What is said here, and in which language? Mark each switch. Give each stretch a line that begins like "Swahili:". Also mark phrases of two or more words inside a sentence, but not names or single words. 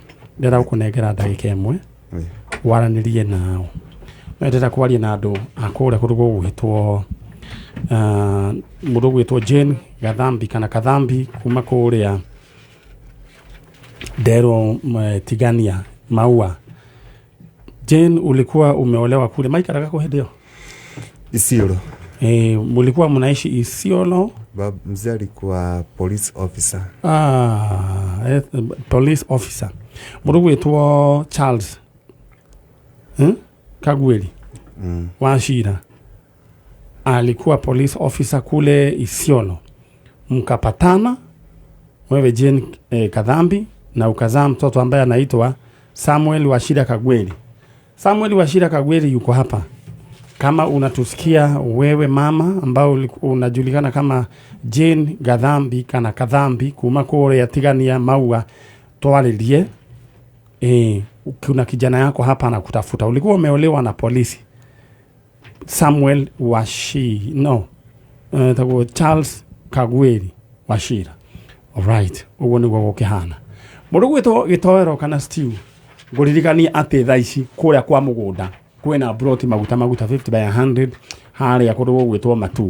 Kikuyu: Ndĩra gũkũnengera ndagĩka ĩmwe waranĩrie nao. Ndĩra kwaria na andũ akũrĩa kũndũ gũgwĩtwo mũndũ gwĩtwo Jane Gathambi kana Kathambi kuma kũrĩa Dero Tigania Maua.
Swahili: Jane, ulikuwa umeolewa kule maikaraga kwa hedi hiyo? Isiolo. Mulikuwa mnaishi Isiolo? Mzee alikuwa
English: police officer. Police officer.
Kikuyu: Mũndũ gwĩtwo
Swahili: Charles Kagweli Wachira alikuwa
English: police officer
Swahili: kule Isiolo. Mkapatana wewe Jane Kathambi na ukazaa mtoto ambaye anaitwa Samuel Wachira Kagweli. Samuel Wachira Kagweli yuko hapa. Kama unatusikia wewe mama ambao unajulikana kama Jane Gathambi
Kikuyu: kana Kathambi kuma kore ya Tigania Maua twaririe.
Swahili: Kuna kijana yako hapa anakutafuta. Ulikuwa umeolewa na polisi. Samuel Charles Kagweli Wachira.
Kikuyu: Alright. Ugo niguo gukihana. Mũndũ gwĩtwo gĩtoero kana stew. Ngũririkania atĩ thaa ici kũrĩa kwa mũgũnda kwĩna broti maguta 50 by 100 harĩa kũndũ gwĩtwo Matu.